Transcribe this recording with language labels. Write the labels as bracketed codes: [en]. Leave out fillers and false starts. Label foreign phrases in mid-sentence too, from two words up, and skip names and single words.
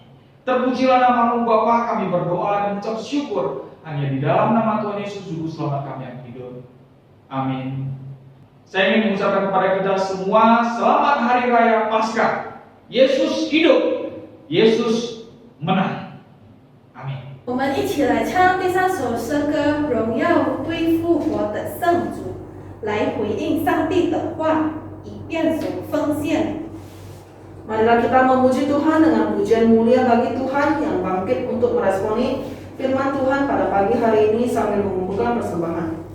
[id] Terpujilah nama-Mu Bapa, kami berdoa dan mengucap syukur hanya di dalam nama Tuhan Yesus Juru Selamat kami yang hidup. Amin. Saya ingin mengucapkan kepada kita semua selamat Hari Raya Paskah. Yesus hidup, Yesus menang. Amin. [zh] 我们一起来唱第三首诗歌《荣耀对复活的圣主》，来回应上帝的话，以变属奉献。 [id] Marilah kita memuji Tuhan dengan pujian mulia bagi Tuhan yang bangkit untuk meresponi firman Tuhan pada pagi hari ini sambil mengumpulkan persembahan.